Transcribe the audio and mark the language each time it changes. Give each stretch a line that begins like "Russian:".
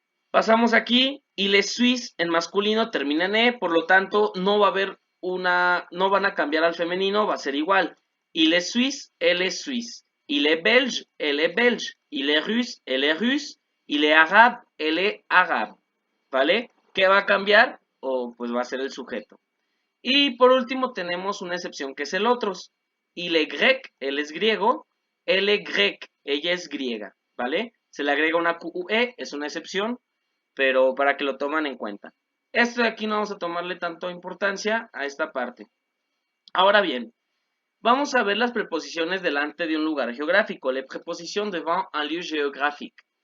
Spanish: Pasamos aquí y les Suisse en masculino termina en E, por lo tanto no va a haber no van a cambiar al femenino, va a ser igual.
French: Il est suisse, elle est suisse. Il est belge, elle est belge. Il est russe, elle est russe. Il est arabe, elle est arabe.
Spanish: ¿Vale? ¿Qué va a cambiar? O pues va a ser el sujeto. Y por último tenemos una excepción que es el otros.
French: Il est grec,
Spanish: él es griego.
French: Elle est grec,
Spanish: ella es griega. ¿Vale? Se le agrega una QE, es una excepción, pero para que lo tomen en cuenta. Esto de aquí no vamos a tomarle tanto importancia a esta parte. Ahora bien, vamos a ver las preposiciones delante de un lugar geográfico,
French: les prépositions devant un lieu géographique.